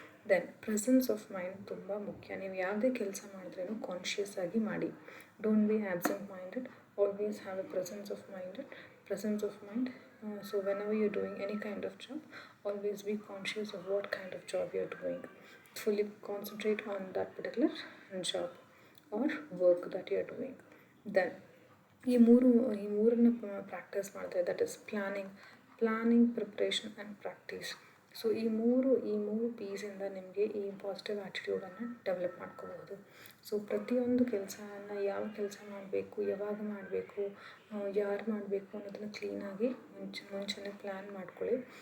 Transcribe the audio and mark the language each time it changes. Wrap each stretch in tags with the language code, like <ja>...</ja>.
<en>then presence of mind</en> <kn>ತುಂಬ ಮುಖ್ಯ. ನೀವು ಯಾವುದೇ ಕೆಲಸ ಮಾಡಿದ್ರೂ ಕಾನ್ಷಿಯಸ್ ಆಗಿ ಮಾಡಿ.</kn> <en>Don't be absent minded, always have a presence of mind. So whenever you're doing any kind of job, always be conscious of what kind of job you're doing. Fully concentrate on that particular job or work that you're doing.</en> <kn>Then ಈ ಮೂರನ್ನು practice ಮಾಡ್ತಾರೆ.</kn> <en>That is planning, preparation and practice.</en> <kn>So ಈ ಮೂರು ಪೀಸಿಂದ ನಿಮಗೆ ಈ positive ಆ್ಯಟಿಟ್ಯೂಡನ್ನು develop ಮಾಡ್ಕೋಬಹುದು. So ಪ್ರತಿಯೊಂದು ಕೆಲಸವನ್ನು ಯಾವ ಕೆಲಸ ಮಾಡಬೇಕು, ಯಾವಾಗ ಮಾಡಬೇಕು, ಯಾರು ಮಾಡಬೇಕು ಅನ್ನೋದನ್ನು ಕ್ಲೀನಾಗಿ ಮುಂಚೆನೇ ಪ್ಲ್ಯಾನ್ ಮಾಡ್ಕೊಳ್ಳಿ.</kn>